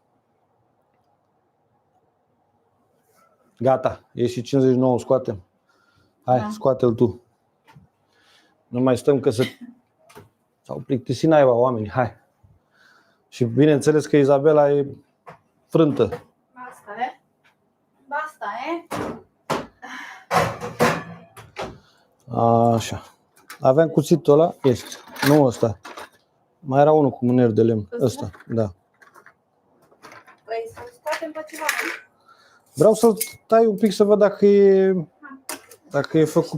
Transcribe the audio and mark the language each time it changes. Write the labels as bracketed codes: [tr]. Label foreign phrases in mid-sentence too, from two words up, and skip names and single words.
[ro] Gata, e și 59, scoatem. Hai, da. Scoate-l tu. Nu mai stăm că s-au plictisit naiba oamenii, hai. Și bineînțeles că Izabela e frântă. Basta, eh? Basta, eh? Așa. Aveam cuțitul ăla? Este. Nu ăsta. Mai era unul cu mâner de lemn. Ăsta, da. Păi să-l scoatem pe ceva, nu? Vreau să-l tai un pic să văd dacă e făcut